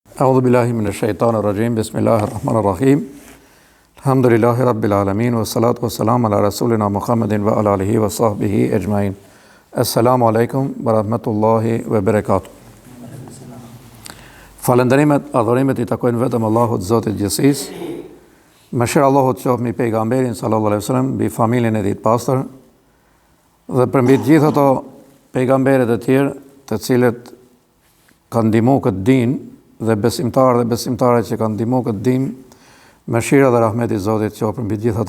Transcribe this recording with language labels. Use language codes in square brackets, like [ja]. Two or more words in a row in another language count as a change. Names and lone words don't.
[ar] أعوذ بالله من الشيطان الرجيم. بسم الله الرحمن الرحيم. الحمد لله رب العالمين والصلاة والسلام على رسولنا محمد وعلى آله وصحبه أجمعين. السلام عليكم ورحمة الله وبركاته. [sq] Falënderimet, adhurimet I takojnë vetëm Allahut Zotit gjithësisë. Mëshira Allahut qoftë mbi pejgamberin [ar] صلى الله عليه وسلم, [sq] mbi familjen e tij të pastër dhe për mbi të gjithë ato pejgamberët e tjerë të cilët kanë ndihmuar këtë din dhe besimtarë dhe besimtare që kanë ndihmuar këtë din, mëshira dhe rahmeti I Zotit qoftë për mbi të gjithë ata.